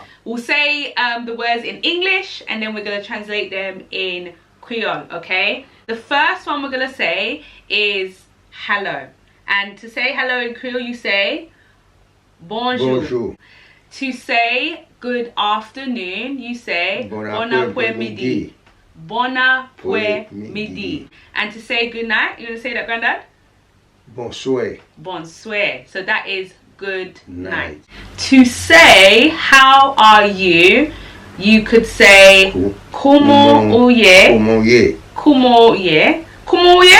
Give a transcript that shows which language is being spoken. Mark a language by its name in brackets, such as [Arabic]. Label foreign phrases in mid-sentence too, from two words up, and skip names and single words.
[English] We'll say the words in English, and then we're going to translate them in Creole, okay? The first one we're going to say is hello. And to say hello in Creole, you say bonjour. Bonjour. To say good afternoon, you say [Haitian Creole] bon après-midi. Bon après-midi. [English] And to say good night, you going to say that, Grandad? Bonsoir. Bonsoir. So that is good night. To say how are you, you could say [Haitian Creole] comment oye. Comment ye. Comment ye?